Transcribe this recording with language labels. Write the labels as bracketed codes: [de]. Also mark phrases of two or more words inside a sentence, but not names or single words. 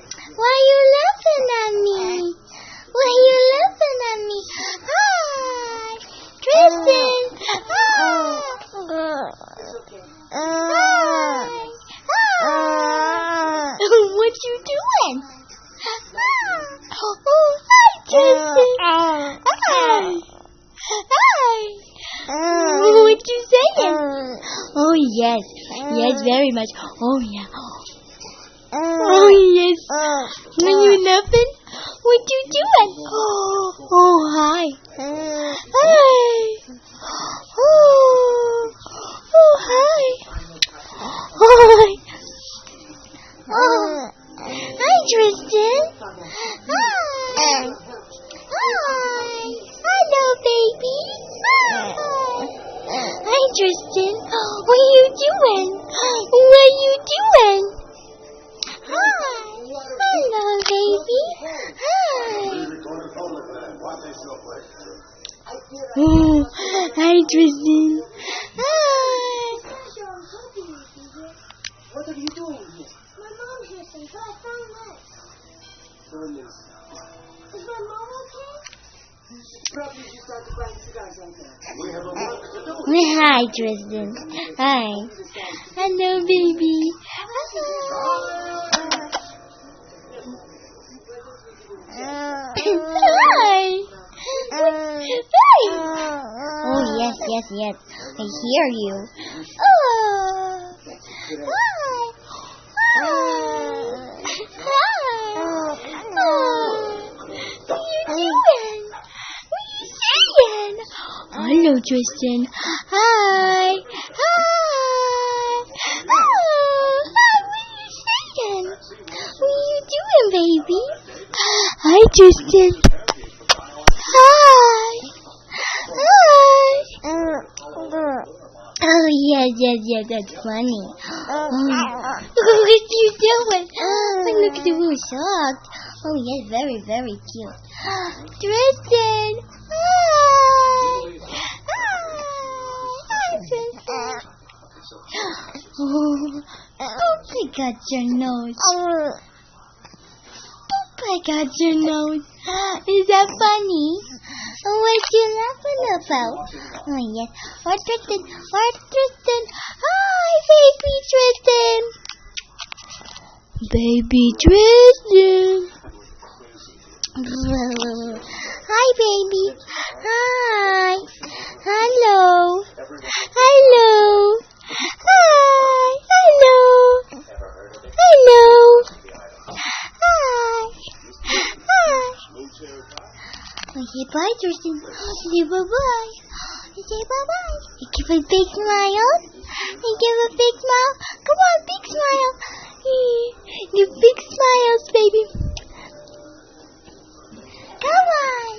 [en] Why are you laughing at me? Why are you laughing at me? Hi, Tristan. Hi. Hi. What you doing? Oh, hi, Tristan. Hi. Hi. What you saying? Oh, yes. Yes, very much. Oh, yeah. Oh, yes. Are you laughing? What you doing? Oh, hi. Hi. Oh, hi. Hi. Oh, hi, Tristan. Hi. Hi. Hello, baby. Hi. Hi, Tristan. What are you doing? What are you doing? Hi. Hello, baby. Hi. Hi, Tristan. Hi. What are you doing here? My mom's here, so I found this. Is my mom okay? Probably she started buying cigars like that. Hi, Tristan. Hi. Hello, baby. Hi. Hi. Oh, yes, yes, yes. I hear you. Oh. Hi. Hi. What are you doing? What are you saying? Hello, Tristan. Hi. Hi. Oh, hi. What are you saying? What are you doing, baby? Hi, Tristan. Hi. Hi. Oh, yes, yes, yes. That's funny. What are you doing? Oh, look at the little shocked. Oh, yes, very, very cute. Tristan. Hi. Hi, Tristan. Oh, I got your nose. I got your nose. Is that funny? What you laughing about? Oh, yes. Or Tristan. Or Tristan. Hi, baby Tristan. Baby Tristan. Hi, baby. Hi. Hello. Hello. Hi. Hello. Hello. Hi. Hi. Okay, bye, Tristan. Say bye-bye. Say bye-bye. Give a big smile. Give a big smile. Come on, big smile. The big smiles, baby. Come on.